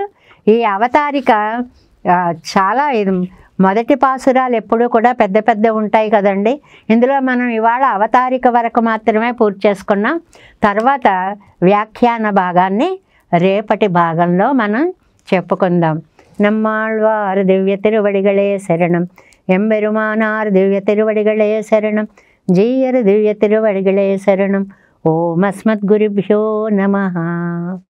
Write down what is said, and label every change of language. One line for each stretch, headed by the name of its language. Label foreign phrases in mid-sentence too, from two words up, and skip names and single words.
Telugu: ఈ అవతారిక చాలా మొదటి పాసురాలు ఎప్పుడూ కూడా పెద్ద పెద్ద ఉంటాయి కదండి. ఇందులో మనం ఇవాళ అవతారిక వరకు మాత్రమే పూర్తి చేసుకున్నాం. తర్వాత వ్యాఖ్యాన భాగాన్ని రేపటి భాగంలో మనం చెప్పుకుందాం.
Tamil: நம்மாழ்வார் திவ்ய திருவடிகளே சரணம், எம்பெருமானார் திவ்ய திருவடிகளே சரணம், ஜீயர் திவ்ய திருவடிகளே சரணம்.
Sanskrit: ॐ अस्मद् गुरुभ्यो नमः.